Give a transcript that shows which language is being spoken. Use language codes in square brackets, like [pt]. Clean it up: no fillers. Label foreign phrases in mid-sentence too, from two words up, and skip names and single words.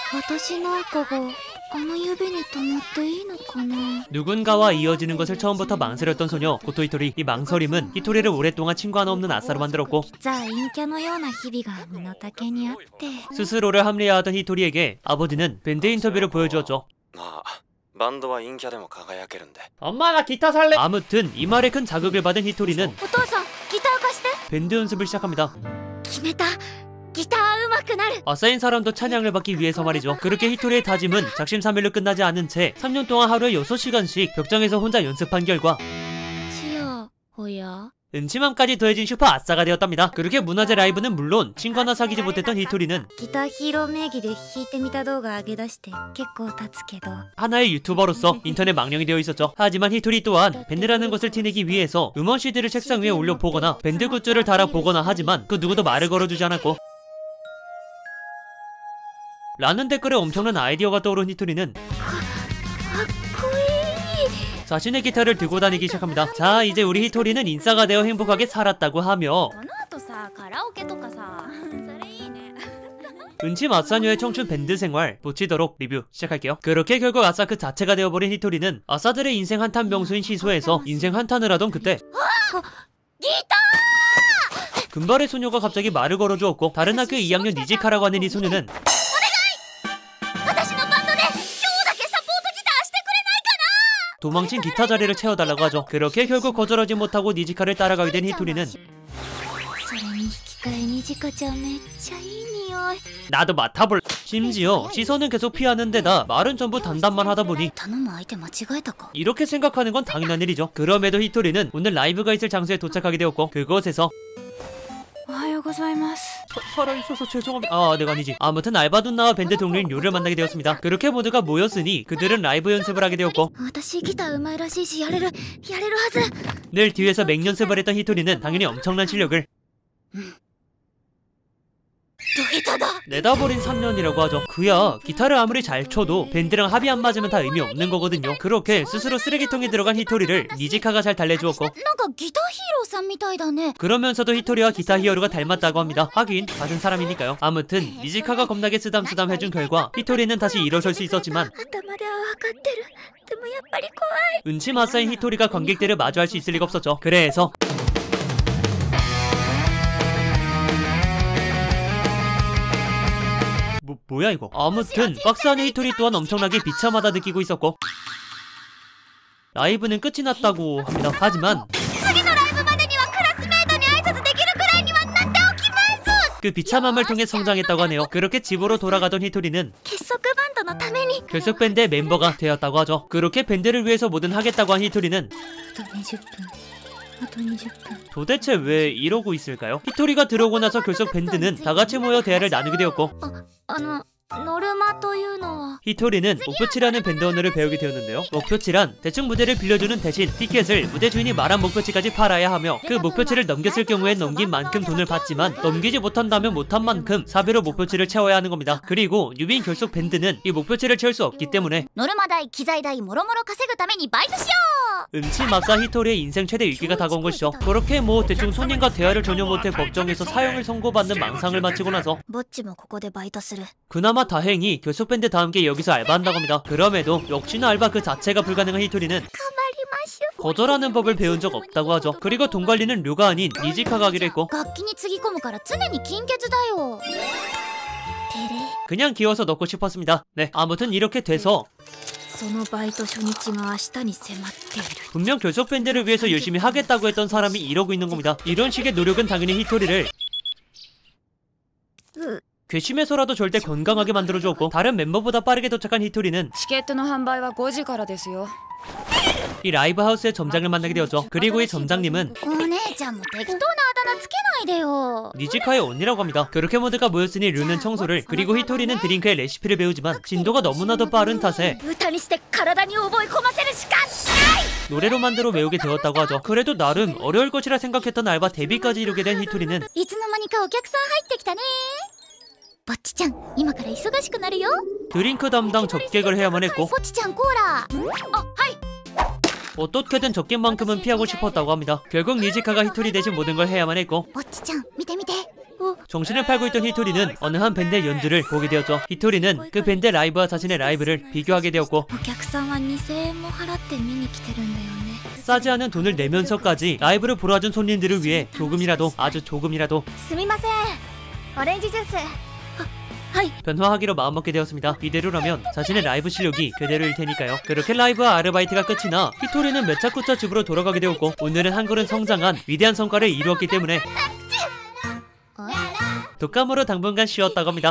[ja] 私なんかがあの指に止まっていいのかな? [ko] 누군가와 이어지는 것을 처음부터 망설였던 소녀 고토 히토리. 이 망설임은 히토리를 오랫동안 친구 하나 없는 아싸로 만들었고 [ja] ザ・陰キャのような日々が身の丈にあって [ko] 스스로를 합리화하던 히토리에게 아버지는 밴드 인터뷰를 보여주었죠. [ja] まあバンドは陰キャでも輝けるんで [ko] 엄마 나 기타 살래. 아무튼 이 말에 큰 자극을 받은 히토리는 [ja] お父さんギター貸して [ko] 밴드 연습을 시작합니다. [ja] 決めたギター上手くなる [ko] 아싸인 사람도 찬양을 받기 위해서 말이죠. 그렇게 히토리의 다짐은 작심삼일로 끝나지 않은 채 3년 동안 하루에 6시간씩 벽장에서 혼자 연습한 결과 [ja] ちやほや [ko] 음침함까지 더해진 슈퍼 아싸가 되었답니다. 그렇게 문화재 라이브는 물론 친구 하나 사귀지 못했던 히토리는 [ja] ギターヒーロー名義で弾いてみた動画上げ出して結構経つけど [ko] 하나의 유튜버로서 인터넷 망령이 되어 있었죠. 하지만 히토리 또한 밴드라는 것을 티내기 위해서 음원 CD를 책상 위에 올려보거나 밴드 굿즈를 달아보거나 하지만 그 누구도 말을 걸어주지 않았고 라는 댓글에 엄청난 아이디어가 떠오른 히토리는 [ja] かっこいい [ko] 자신의 기타를 들고 다니기 시작합니다. 자, 이제 우리 히토리는 인싸가 되어 행복하게 살았다고 하며 [ja] この後さカラオケとかさそれいいね [ko] 은침 아싸녀의 청춘 밴드 생활 보치도록 리뷰 시작할게요. 그렇게 결국 아싸 그 자체가 되어버린 히토리는 아싸들의 인생 한탄 명수인 시소에서 인생 한탄을 하던 그때 [ja] ギタ [ko] 금발의 소녀가 갑자기 말을 걸어주었고 다른 학교 2학년 니지카라고 하는 이 소녀는 [ja] ー私のバンドで今日だけサポートギターしてくれないかな [ko] 도망친 기타 자리를 채워달라고 하죠. 그렇게 결국 거절하지 못하고 니지카를 따라가게 된 히토리는 [ja] それに引き換えにジカちゃんめっちゃいい匂い [ko] 나도 맡아볼. 심지어 시선은 계속 피하는 데다 말은 전부 단답만 하다 보니 [ja] 頼む相手間違えたか [ko] 이렇게 생각하는 건 당연한 일이죠. 그럼에도 히토리는 오늘 라이브가 있을 장소에 도착하게 되었고 그곳에서 [ja] おはようございます [ko] 살아있어서 죄송합니다. 아, 내가 아니지. 아무튼 알바 누나와 밴드 동료인 류를 만나게 되었습니다. 그렇게 모두가 모였으니 그들은 라이브 연습을 하게 되었고 [ja] 私ギター上手いらしいしやれるはず [ko] 늘 뒤에서 맹연습을 했던 히토리는 당연히 엄청난 실력을 [ja] ド下手だ [ko] 내다버린 3년이라고 하죠. 그야 기타를 아무리 잘 쳐도 밴드랑 합이 안 맞으면 다 의미 없는 거거든요. 그렇게 스스로 쓰레기통에 들어간 히토리를 니지카가 잘 달래주었고 [ja] なんかギターヒーローさんみたいだね [ko] 그러면서도 히토리와 기타 히어로가 닮았다고 합니다. 하긴 같은 사람이니까요. 아무튼 니지카가 겁나게 쓰담쓰담 해준 결과 히토리는 다시 일어설 수 있었지만 [ja] 頭では分かってるでもやっぱり怖い [ko] 은침 아싸인 히토리가 관객들을 마주할 수 있을 리가 없었죠. 그래서 뭐야 이거. 아무튼 박스 안의 히토리 또한 엄청나게 비참하다 느끼고 있었고 라이브는 끝이 났다고 합니다. 하지만 [ja] 次のライブまでにはクラスメートに挨拶できるくらいにはなっておきます [ko] 그 비참함을 통해 성장했다고 하네요. 그렇게 집으로 돌아가던 히토리는 [ja] 結束バンドのために [ko] 결속 밴드의 멤버가 되었다고 하죠. 그렇게 밴드를 위해서 뭐든 하겠다고 한 히토리는 [ja] あと20分あと20分 [ko] 도대체 왜 이러고 있을까요? 히토리가 들어오고 나서 결속 밴드는 다같이 모여 대화를 나누게 되었고 [ja] あのノルマというのは [ko] 히토리는 목표치라는 밴드 언어를 배우게 되었는데요. 목표치란 대충 무대를 빌려주는 대신 티켓을 무대 주인이 말한 목표치까지 팔아야 하며 그 목표치를 넘겼을 경우에 넘긴 만큼 돈을 받지만 넘기지 못한다면 못한 만큼 사비로 목표치를 채워야 하는 겁니다. 그리고 뉴비인 결속 밴드는 이 목표치를 채울 수 없기 때문에 [ja] ノルマ代機材代もろもろ稼ぐためにバイトしよ [ko] 음침 앞사 히토리의 인생 최대 위기가 다가온 것이죠. 그렇게 뭐 대충 손님과 대화를 전혀 못해 법정에서 사형을 선고받는 망상을 마치고 나서 [ja] うぼっちもここでバイトする [ko] 그나마 다행히 결속 밴드와 함께 여기서 알바한다고 합니다. 그럼에도 역시나 알바 그 자체가 불가능한 히토리는 [ja] 頑張りましょ [ko] 거절하는 법을 배운 적 없다고 하죠. 그리고 돈 관리는 류가 아닌 니지카가 하기로 했고 [ja] う楽器につぎ込むから常に金欠だよてれ [ko] 그냥 기어서 넣고 싶었습니다. 네, 아무튼 이렇게 돼서 [ja] そのバイト初日が明日に迫っている [ko] 분명 결속 밴드를 위해서 열심히 하겠다고 했던 사람이 이러고 있는 겁니다. 이런 식의 노력은 당연히 히토리를 괘씸해서라도 절대 건강하게 만들어주었고 다른 멤버보다 빠르게 도착한 히토리는 [ja] チケットの販売は5時からですよ。 [ko] 이 라이브 하우스의 점장을 만나게 되었죠. 그리고 이 점장님은 [ja] お姉ちゃんも適当なあだ名つけないでよ [ko] 니지카의 언니라고 합니다. 그렇게 모두가 모였으니 류는 청소를 그리고 히토리는 드링크의 레시피를 배우지만 진도가 너무나도 빠른 탓에 [ja] 歌にして体に覚え込ませるしか [ko] 노래로 만들어 외우게 되었다고 하죠. 그래도 나름 어려울 것이라 생각했던 알바 데뷔까지 이루게 된 히토리는 [ja] いつの間にかお客さん入ってきたねぼっちちゃん今から忙しくなるよ [ko] 드링크 담당 접객을 해야만 했고 [ja] ぼっちちゃんコーラあはい [ko] 어떻게든 접객만큼은 피하고 싶었다고 합니다. 결국 니지카가 히토리 대신 모든 걸 해야만 했고 [ja] ぼっちちゃん見て見て [ko] 정신을 팔고 있던 히토리는 어느 한 밴드의 연주를 보게 되었죠. 히토리는 그 밴드 라이브와 자신의 라이브를 비교하게 되었고 [ja] お客さんは2000円も払って見に来てるんだよね [ko] 싸지 않은 돈을 내면서까지 라이브를 보러 와준 손님들을 위해 조금이라도 아주 조금이라도 [ja] すみませんオレンジジュース [ko] 변화하기로 마음먹게 되었습니다. 이대로라면 자신의 라이브 실력이 그대로일 테니까요. 그렇게 라이브와 아르바이트가 끝이 나 히토리는 매차쿠차 집으로 돌아가게 되었고 오늘은 한 걸음 성장한 위대한 성과를 이루었기 때문에 독감으로 당분간 쉬었다고 합니다.